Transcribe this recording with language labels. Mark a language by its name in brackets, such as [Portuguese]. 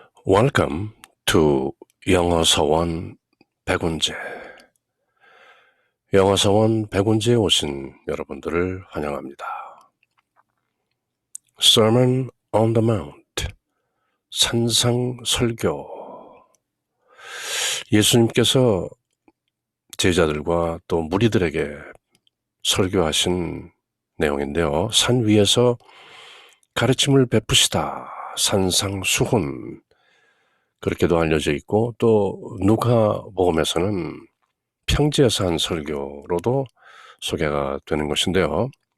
[English] Welcome to 영어서원 백운재. [Korean] 영어서원 백운재에 오신 여러분들을 환영합니다. [English] Sermon on the Mount, 산상설교. [Korean] 예수님께서 제자들과 또 무리들에게 설교하신 내용인데요. 산 위에서 가르침을 베푸시다. 산상수훈. 그렇게도 알려져 있고, 또 누가복음에서는 평지에서 한 설교로도 소개가 되는 것인데요.